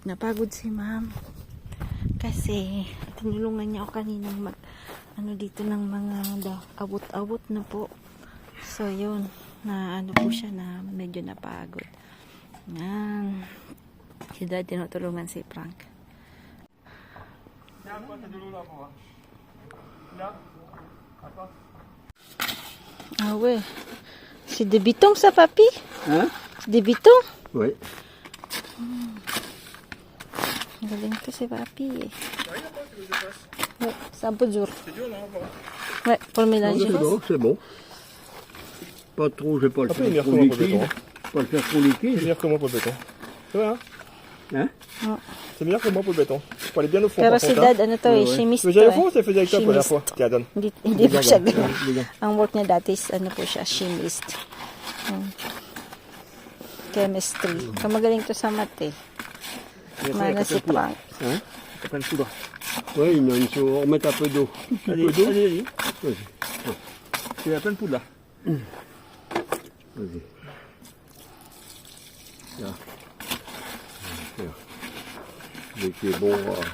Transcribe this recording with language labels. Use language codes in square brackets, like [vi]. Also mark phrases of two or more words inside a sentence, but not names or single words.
[tl] Napagod si Ma'am. Kasi tinulungan niya ako kaninang mag ano dito ng mga abot-abot na po. So yun, na ano po siya na medyo napagod. Yan. Si Dad tinutulungan si Frank. [fr] Ah ouais. C'est des bitons ça, papy? Hein? C'est des bitons? Oui. [tl] Galing to si papi eh. [fr] Ouais, c'est un peu dur. C'est dur, non? Ouais, pour le Non, mélanger. c'est bon, c'est bon. Pas trop, je vais pas le Après, il faire est trop meilleur que moi pour le liquide. béton. Pas le faire trop liquide. C'est meilleur que moi pour le béton. C'est vrai, hein? Hein? C'est meilleur que moi pour le béton. Faut aller bien au fond. [tl] Pero [fr] par [tl] si [fr] contre, hein. [tl] Dad, ano to eh, chimist [fr] Tu veux [tl] to [fr] aller au [tl] eh. [fr] fond ou tu l'as fait avec toi la première fois? Chimiste. Tiens, donne. [tl] Hindi po siya ganun. [fr] Regarde. [tl] Ang work niya dati is ano po siya, chemist. Chemistry. So magaling to sa math eh. Mana si Frank. [fr] Hein? T'as plein de poudre. Oui, non, il faut remettre un peu d'eau. Allez, allez. Vas-y. Il y a plein de poudre là. Vas-y. Là. Dès qu'il est bon,